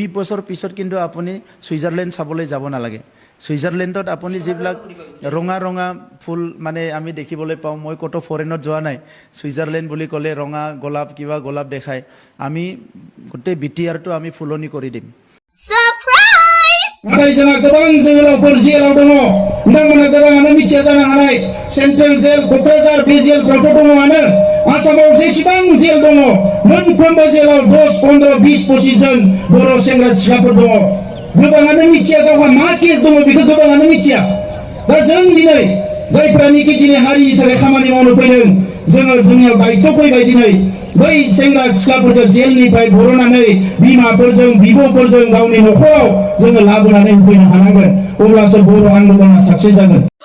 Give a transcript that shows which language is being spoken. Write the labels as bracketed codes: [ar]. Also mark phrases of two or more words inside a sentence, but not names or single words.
[as] বছৰ পিছত কিন্তু আপুনি সুইজাৰলেণ্ড চাবলৈ যাব নালাগে সুইজাৰলেণ্ডত আপুনি যিবিলাক ৰঙা ৰঙা ফুল মানে আমি দেখিবলৈ পাওঁ মই কত ফৰেনত যোৱা নাই সুইজাৰলেণ্ড বুলি ক'লে ৰঙা গোলাপ কিবা গোলাপ দেখায় আমি গোটেই বিটিআৰটো আমি ফুলনি কৰি দিম [brx] Ada jana gabang जोहोलावफोर जेलाव दङ नोंथांमोना गोबाङानो मिथिया जानो हानाय [en] central jail [brx] क'क्राझार बे जेलफ्रावथ' दङआनो आसामाव जेसेबां जेल दङ मोनफ्रोमबो जेलाव 10, 15, 20, 25 जन बर' सेंग्रा सिख्लाफोर दङ गोबाङानो मिथिया गावहा मा केस दङ बेखौ गोबाङानो मिथिया दा जों दिनै जायफ्रानिकि दिनै हारिनि थाखाय खामानि मावनो फैदों जोङो जोंनियाव दायित्व फैबाय दिनै बै सेंग्रा सिख्लाफोरखौ जेलनिफ्राय बर'नानै बिमाफोरजों बिब'फोरजों गावनि न'खराव जोङो लाबोनानै होफैनो हानांगोन अब्लासो बर' आन्दलना साक्सेस जागोन